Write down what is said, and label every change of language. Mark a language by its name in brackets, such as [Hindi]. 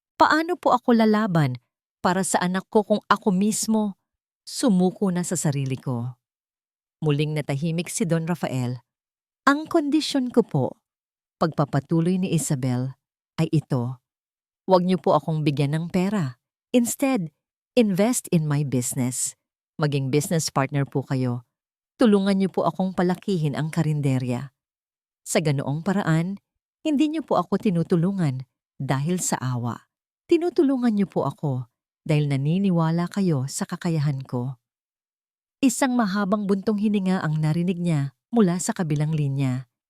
[Filipino] Paano po ako lalaban para sa anak ko kung ako mismo sumuko na sa sarili ko? Muling natahimik si Don Rafael. Ang kondisyon ko po, pagpapatuloy ni Isabel, ay ito. Huwag niyo po akong bigyan ng pera. [English] Instead, invest in my business. [Filipino] Maging business partner po kayo. Tulungan niyo po akong palakihin ang karinderya. Sa ganoong paraan, hindi niyo po ako tinutulungan dahil sa awa. Tinutulungan niyo po ako dahil naniniwala kayo sa kakayahan ko. Isang mahabang buntong hininga ang narinig niya mula sa kabilang linya.